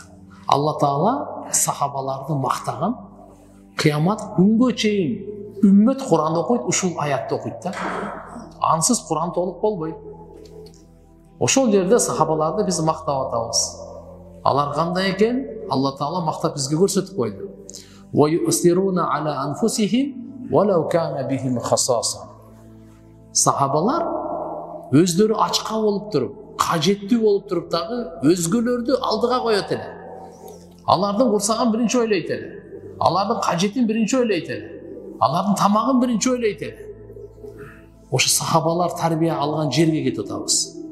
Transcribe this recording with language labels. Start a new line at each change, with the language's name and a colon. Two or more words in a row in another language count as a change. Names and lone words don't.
Kyrgyz: Алла Таала сахабаларды мактаган, кыямат күнгө чейин үммөт Куран окуйт, ушул аятты окуйт да. Ансыз Куран толук болбойт. Ошол жерде сахабаларды биз мактап атабыз. Алар кандай экен? Алла Таала мактап бизге көрсөтүп койду.
Arabic: ويؤثرون على أنفسهم ولو كان بهم خصاصة.
Kyrgyz: Сахабалар өздөрү ачка болуп туруп, кажеттүү болуп туруп дагы өзгөлөрдү алдыга коет эле. Алардын курсагын биринчи ойлойт эле. Алардын кажетин биринчи ойлойт эле. Алардын тамагын биринчи ойлойт эле. Ошо сахабалар тарбия алган жерге кетип атабыз.